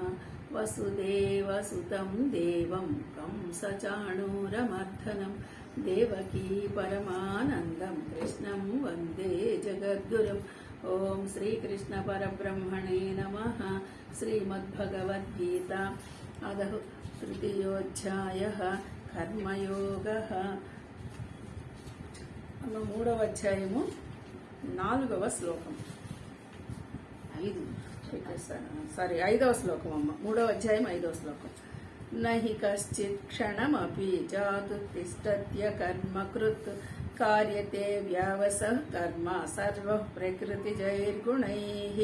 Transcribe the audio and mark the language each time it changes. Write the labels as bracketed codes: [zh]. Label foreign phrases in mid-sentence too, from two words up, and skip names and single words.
[sa] वसुदेवसुतं देवं कंसचाणूरमर्दनं देवकी परमानन्दं कृष्णं वन्दे जगद्गुरुम्। ओम श्रीकृष्ण परब्रह्मणे नमः। श्रीमद्भगवद्गीता अदः तृतीयोऽध्यायः कर्मयोगः। [te] మూడవ అధ్యాయము 4వ శ్లోకం 5వ శ్లోకం అమ్మ 3వ అధ్యాయం 5వ శ్లోకం। [sa] నహి కశ్చిత్ క్షణమపి జాతు తిష్టత్య కర్మకృత్ కార్యతే వ్యావసః కర్మ సర్వః ప్రకృతిజైర్గుణైః।